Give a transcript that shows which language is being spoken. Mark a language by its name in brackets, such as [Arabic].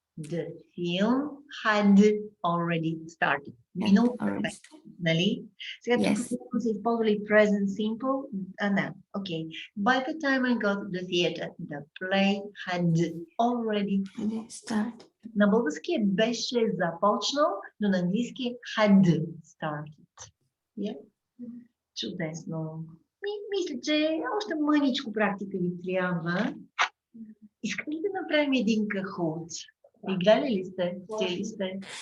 [English] The film had already started. [Bulgarian] Минало перфект, нали? Сега тук са използвали present simple. [English] Okay. By the time I got to the theater, the play had already started. [Bulgarian] На български беше започнал, но на английски [English] had started. [Bulgarian] Yeah? Чудесно. Мисля, че още мъничко практика ви трябва. Искате ли да направим един кахут? Играли ли сте? Чели сте?